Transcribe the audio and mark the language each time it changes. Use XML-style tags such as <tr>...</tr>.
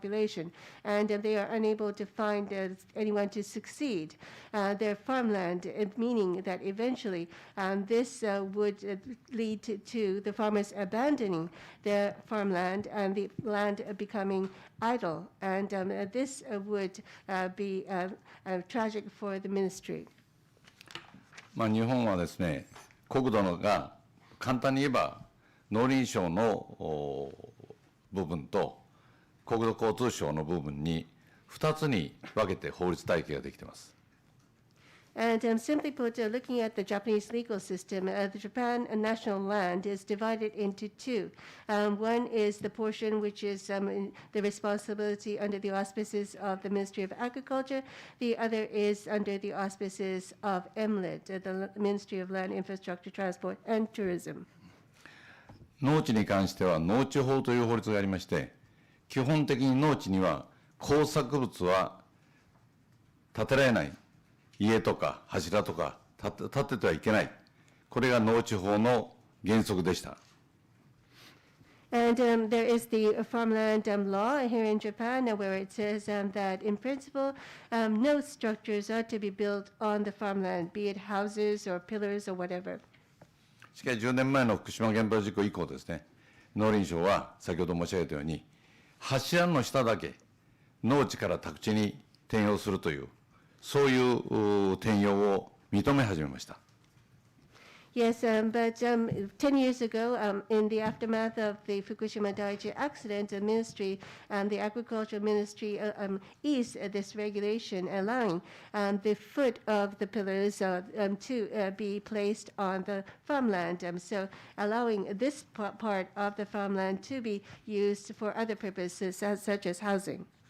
<en>population, and they are unable to find anyone to succeed their farmland, meaning that eventually this would lead to the farmers abandoning their farmland and the land becoming idle, and this would be tragic for the ministry.</en> <ja>日本はですね、国土のが簡単に言えば農林省の部分と国土交通省の部分に2つに分けて法律体系ができています。</ja> <en>And simply put, looking at the Japanese legal system, the Japan national land is divided into two. One is the portion which is the responsibility under the auspices of the Ministry of Agriculture. The other is under the auspices of MLIT, the Ministry of Land, Infrastructure, Transport, and Tourism.</en> <ja>農地に関しては農地法という法律がありまして、基本的に農地には工作物は建てられない。家とか柱とか建ててはいけない。これが農地法の原則でした。</ja> <en>And there is the farmland law here in Japan where it says that in principle, no structures are to be built on the farmland, be it houses or pillars or whatever.</en> <ja>しかし10年前の福島原発事故以降ですね、農林省は先ほど申し上げたように、柱の下だけ農地から宅地に転用するという、そういう転用を認め始めました。</ja> <en>Yes, but 10 years ago, in the aftermath of the Fukushima Daiichi accident, the ministry, the agricultural ministry eased this regulation, allowing the foot of the pillars to be placed on the farmland, so allowing this part of the farmland to be used for other purposes, such as housing.</en>